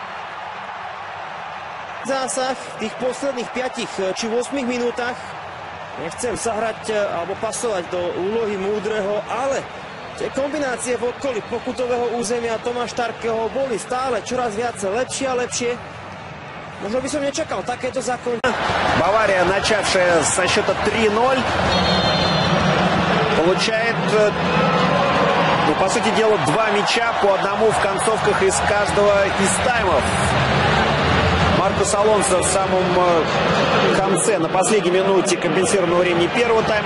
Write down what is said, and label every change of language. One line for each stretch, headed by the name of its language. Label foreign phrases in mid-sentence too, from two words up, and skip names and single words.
Slovak: Zásah v tých posledných 5 či 8 minútach. Nechcem sa hrať alebo pasovať do úlohy múdreho, ale tie kombinácie v okolí pokutového územia Tomáš Tarkeho boli stále čoraz viac lepšie a lepšie. Možno by som nečakal takéto zakončenie.
Russian: Бавария, начавшая со счета 3-0, получает, по сути дела, 2 мяча по одному в концовках из каждого из таймов. Маркос Алонсо в самом конце, на последней минуте компенсированного времени первого тайма.